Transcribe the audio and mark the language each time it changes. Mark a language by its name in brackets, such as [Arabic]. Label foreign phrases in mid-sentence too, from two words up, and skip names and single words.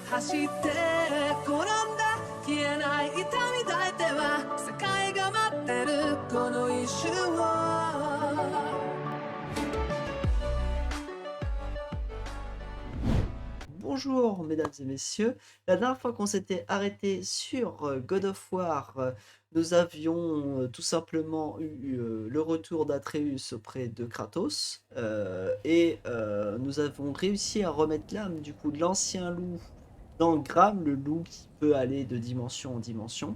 [Japanese] して転んだ消えない痛み抱いては世界が待ってるこの一瞬を [French] Bonjour mesdames et messieurs, la dernière fois qu'on s'était arrêté sur God of War, nous avions tout simplement eu le retour d'Atreus auprès de Kratos et nous avons réussi à remettre l'âme du coup de l'ancien loup dans Gram, le loup qui peut aller de dimension en dimension.